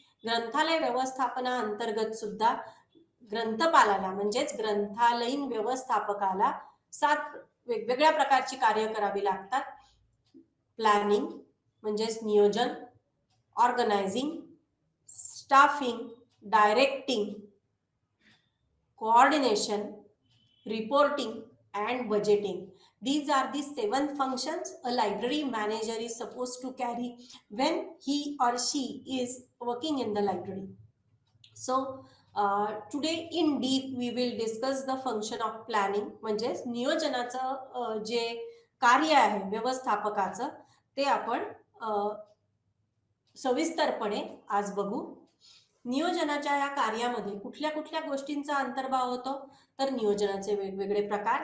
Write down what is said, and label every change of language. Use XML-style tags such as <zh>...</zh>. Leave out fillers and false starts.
<mr>ग्रंथालय व्यवस्थापना अंतर्गत सुद्धा ग्रंथपालाला म्हणजेच ग्रंथालयीन व्यवस्थापकाला 7 वेगवेगळ्या प्रकारची कार्य करावी लागतात. प्लॅनिंग, म्हणजेच नियोजन,</mr> <en>Organising, staffing, directing, coordination, reporting, and budgeting. These are the 7 functions a library manager is supposed to carry when he or she is working in the library. So today in deep we will discuss the function of planning.</en> <mr>म्हणजेच नियोजनाचं जे कार्य आहे व्यवस्थापकाचं ते आपण सविस्तरपणे आज बघू. नियोजनाच्या या कार्यामध्ये कुठल्या कुठल्या गोष्टींचा अंतर्भाव होतो, तर नियोजनाचे वेगवेगळे प्रकार.</mr>